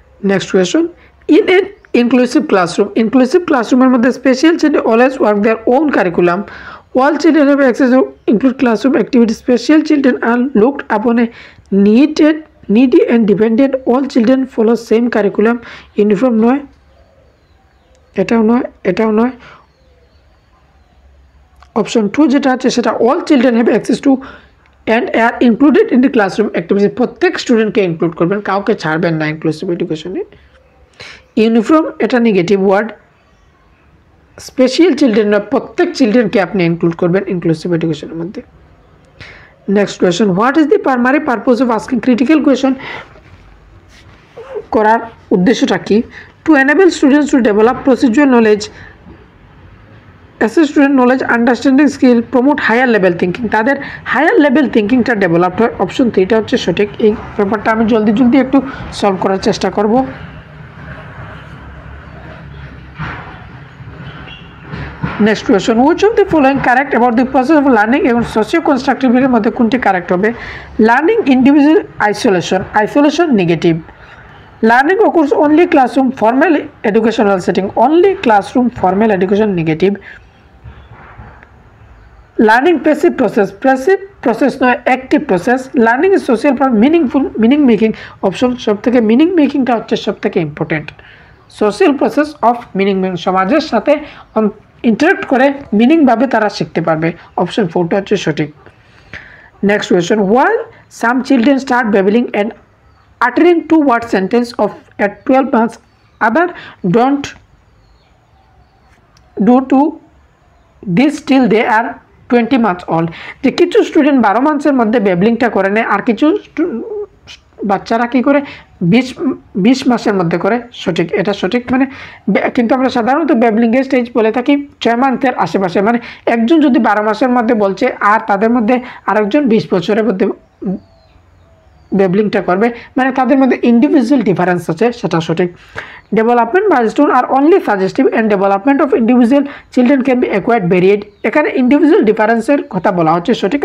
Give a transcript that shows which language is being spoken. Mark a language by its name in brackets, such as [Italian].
[English] next question, in an inclusive classroom মধ্যে special children always work their own curriculum, all children have access to include classroom activities, special children are looked upon a needy and dependent, all children follow same curriculum, uniform [Bangla] নয়, এটাও নয়। Option 2 যেটা আছে সেটা [English] all children have access to and are included in the classroom activities, [Bangla] প্রত্যেক স্টুডেন্টকে include করবেন, কাউকে ছাড়বেন না ইনক্লুসিভ এডুকেশনে। ইউনিফর্ম এটা নেগেটিভ ওয়ার্ড, স্পেশাল চিলড্রেন না, প্রত্যেক চিলড্রেনকে আপনি ইনক্লুড করবেন ইনক্লুসিভ এডুকেশনের মধ্যে। [English] next question, what is the primary purpose of asking critical question [Bangla] করার উদ্দেশ্যটা কি? [English] to enable students to develop procedural knowledge, assess student knowledge, understanding skill, promote higher level thinking, [Bangla] তাদের হায়ার লেভেল থিঙ্কিংটা ডেভেলপ হয়। Option 3টা হচ্ছে সঠিক। এই ব্যাপারটা আমি জলদি একটু সলভ করার চেষ্টা করব। [English] next question, which of the following correct about the process of learning [Bangla] এবং সোশিও কনস্ট্রাকটিভের মধ্যে কোনটি কারেক্ট হবে? [English] Learning individual isolation negative. Learning occurs only classroom formal educational setting, only classroom formal education negative. Learning passive process [Bangla] নয় [English] active process. Learning is social for meaningful meaning making, [Bangla] option সবথেকে meaning মেকিংটা হচ্ছে সবথেকে important. Social process of meaning making, সমাজের সাথে interact করে meaning ভাবে তারা শিখতে পারবে, অপশন 4টা হচ্ছে সঠিক। [English] next question, while some children start babbling and uttering 2-word sentence of at 12 months, other don't do to this till they are 20 months old, [Bangla] যে কিছু স্টুডেন্ট 12 মাসের মধ্যে বেবলিংটা করে নেয়, আর কিছু বাচ্চারা কি করে 20 মাসের মধ্যে করে। সঠিক, এটা সঠিক। মানে কিন্তু আমরা সাধারণত বেবলিংয়ের স্টেজ বলে থাকি 6 মাসের আশেপাশে, মানে একজন যদি 12 মাসের মধ্যে বলছে আর তাদের মধ্যে আরেকজন 20 বছরের মধ্যে বেবলিংটা করবে, মানে তাদের মধ্যে ইন্ডিভিজুয়াল ডিফারেন্স আছে, সেটা সঠিক। [English] development milestone are only suggestive and development of individual children can be acquired varied, [Bangla] এখানে ইন্ডিভিজুয়াল ডিফারেন্সের কথা বলা হচ্ছে সঠিক।